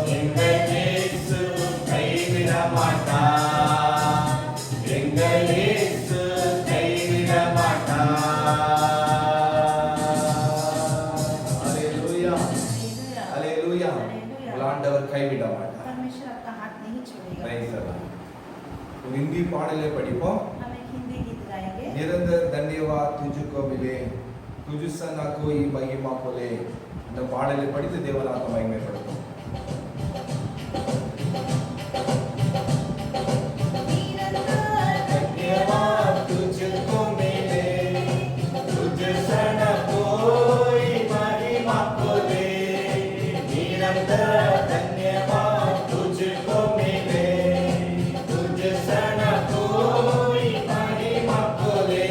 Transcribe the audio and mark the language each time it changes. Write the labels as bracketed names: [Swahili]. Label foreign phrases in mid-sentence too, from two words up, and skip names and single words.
[Tamil] எங்கள் இயேசு கைவிட மாட்டார். எங்கள் இயேசு கைவிட மாட்டார். ஹalleluya. ஹalleluya. உங்கள் ஆண்டவர் கைவிட மாட்டார். [Hindi] परमेश्वर आपका हाथ नहीं छोड़ेगा। [English] Praise the Lord. [Tamil] ஒரு हिंदी பாடலை படிப்போம். [Hindi] हम एक हिंदी गीत गाएंगे। निरंतर धन्यवाद तुझको मिले तुझसे ना कोई महिमा कोले. [Tamil] இந்த பாடலை படித்து தேவனாக மகிமைப்படுத்தும். [Hindi] धन्यवाद तुझको मिले तुझसे ना कोई महिमा कोले. निरंतर धन्यवाद तुझको मिले तुझसे ना कोई महिमा कोले.